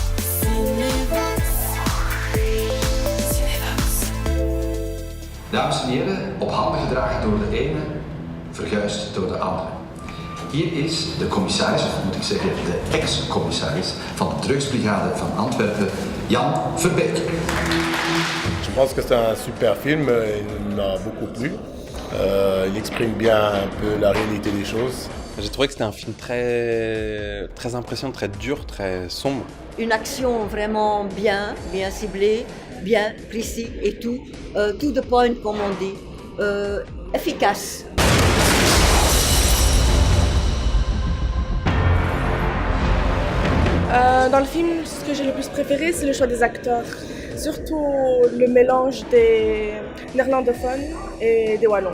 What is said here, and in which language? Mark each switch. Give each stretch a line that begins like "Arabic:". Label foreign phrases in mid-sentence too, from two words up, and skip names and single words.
Dutch: Dames en heren, op handen gedragen door de ene, verguisd door de andere. Hier is de commissaris, of moet ik zeggen de ex-commissaris van de drugsbrigade van Antwerpen, Jan Verbeek.
French: Je pense que c'est un super film, il m'a beaucoup plu. Il exprime bien un peu la réalité des choses. J'ai trouvé que c'était un film très impressionnant, très dur, très sombre. Une action vraiment bien ciblée, bien précis et tout,
English: to the point
French: comme on dit, efficace. Dans le film, ce que j'ai le plus préféré, c'est le choix des acteurs. Surtout le mélange des néerlandophones et des wallons.